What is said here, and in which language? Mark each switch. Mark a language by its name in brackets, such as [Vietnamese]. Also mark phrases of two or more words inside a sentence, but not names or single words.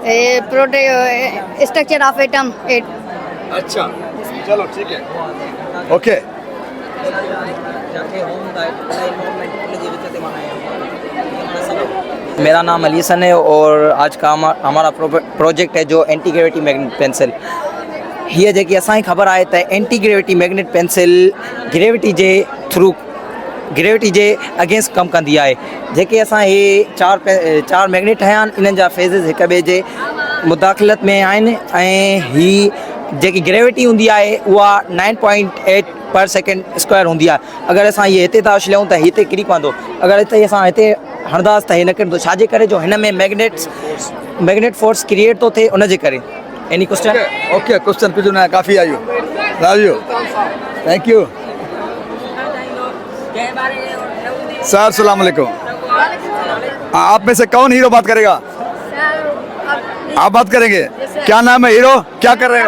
[English] structure of atom 8. [Urdu] اچھا چلو ٹھیک ہے، اوکے. میرا نام علی حسن ہے اور آج کا ہمارا پروجیکٹ ہے جو [English] anti gravity magnet pencil. [Sindhi] हीअ जेकी असांखे ख़बर आहे त [English] anti gravity magnet pencil [Sindhi] ग्रेविटी जे अगेंस्ट कमु कंदी आहे। जेके असां हे चार मैग्नेट हया आहिनि, इन्हनि जा फेज़िस हिक ॿिए जे मुदाख़लत में आहिनि, ऐं ही जेकी ग्रेविटी हूंदी आहे उहा 9.8 [English] per second square [Sindhi] हूंदी आहे। अगरि असां इहे हिते था उछलियूं त हिते किरी पवंदो, अगरि असां हिते हणंदासीं त हे न किरंदो। छाजे करे? जो हिन में [English] magnet force [Sindhi] क्रिएट थो थिए, उनजे करे। [English] any question? [Sindhi] ओके, क्वेश्चन कुछ ना, काफ़ी आयो। [English] love you, thank you sir. [Arabic] سلام عليكم. [Urdu] آپ میں سے کون ہیرو بات کرے گا? آپ بات کریں گے? کیا نام ہے ہیرو، کیا کر رہے ہو?